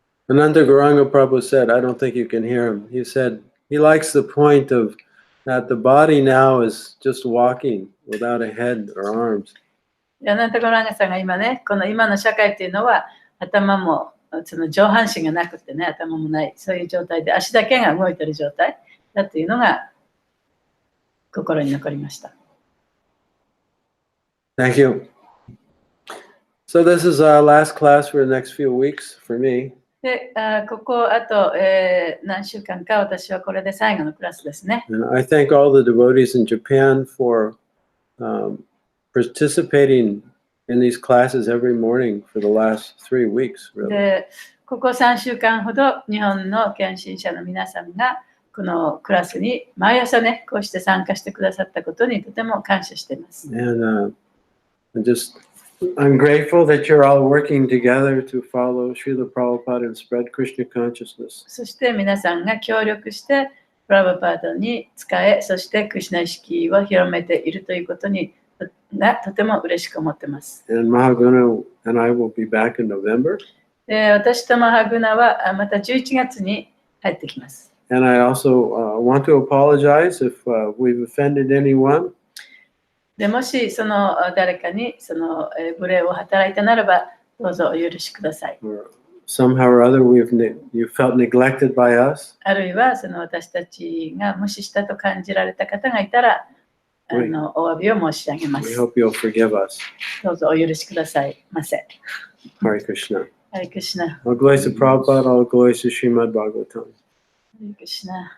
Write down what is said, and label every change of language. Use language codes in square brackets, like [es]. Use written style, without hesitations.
[en] Ananda Gauranga Prabhu said, I don't think you can hear him. He said he likes the point of that the body now is just walking without a head or arms. [ja] アナンタゴランガさんが今ね、この今の社会っていうのは頭もその上半身がなくてね、頭もない、そういう状態で足だけが動いている状態だというのが心に残りました。 [en] Thank you. So this is our last class for the next few weeks for me. [ja] で、ここあと、何週間か私はこれで最後のクラスですね。 [en] And I thank all the devotees in Japan for participating in these classes every morning for the last 3 weeks, really. [ja] で、ここ3週間ほど日本の献身者の皆さんがこのクラスに毎朝ね、こうして参加してくださったことにとても感謝しています。 [en] And I'm grateful that you're all working together to follow Srila Prabhupada and spread Krishna consciousness. [ja] そして皆さんが協力してプラブパードに仕え、そしてクリシュナ意識を広めているということにがとても嬉しく思っています。 [en] And Mahaguna and I will be back in November. [ja] で、私とマハグナはまた11月に入ってきます。 [en] And I also want to apologize if we've offended anyone. [ja] でもしその誰かにその無礼を働いたならばどうぞお許しください。 [en] Or somehow or other you felt neglected by us. [ja] あるいはその私たちが無視したと感じられた方がいたらお詫びを申し上げま [en] We [ja] す。 [en] hope you'll forgive us. [ja] どうぞお許しくださいませ。 [en] Hare Krishna. [ja] ハレクシナ。 [en] All glories to Prabhupada, all glories to Srimad Bhagavatam. [ja] ハレクシナ。